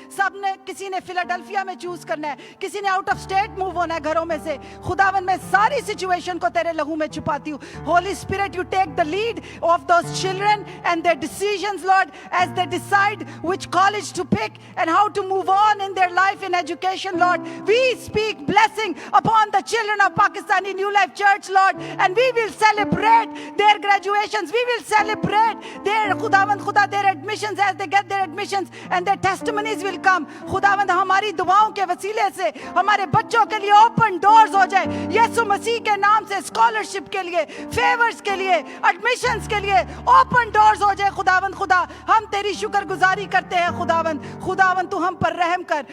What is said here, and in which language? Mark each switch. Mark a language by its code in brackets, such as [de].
[ur] سب نے, کسی نے فلاڈلفیا میں چوز کرنا ہے, کسی نے آؤٹ آف اسٹیٹ موو ہونا ہے گھروں میں سے. خداوند میں ساری سچویشن کو تیرے لہو میں چھپاتی ہوں. [en] Holy spirit, you take the lead of those children and their decisions Lord as they decide which college to pick and how to move on in their life in education, Lord. We speak blessing upon the children of Pakistani New Life Church, Lord, and we will celebrate their graduations. We will celebrate their [ur] خداوند خدا [en] their admissions as they get their admissions, and their testimonies will come. [ur] خداوند ہماری دعاؤں کے وسیلے سے ہمارے بچوں کے لیے اوپن ڈورز ہو جائے یسوع مسیح کے نام سے. اسکالرشپ کے لیے, فیورز کے لیے, ایڈمیشنز کے لیے اوپن ڈورز ہو جائے. خداوند خدا ہم تیری شکر گزاری کرتے ہیں. خداوند تو ہم پر رحم کر.